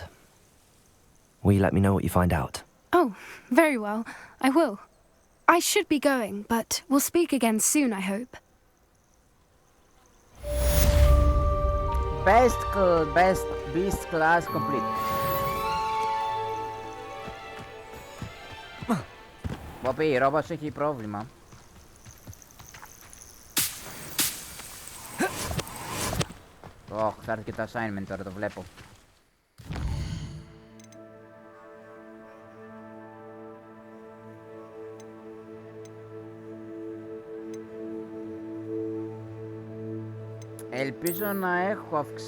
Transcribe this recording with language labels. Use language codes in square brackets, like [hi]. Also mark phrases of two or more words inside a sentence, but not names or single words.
[en] Will you let me know what you find out? Oh, very well. I will. I should be going, but we'll speak again soon, I hope. Best beast class complete. [el] Πομπή, η ρόμπα σου έχει πρόβλημα. Θα έρθει και το assignment τώρα, το βλέπω. Ελπίζω να έχω αυξήσει...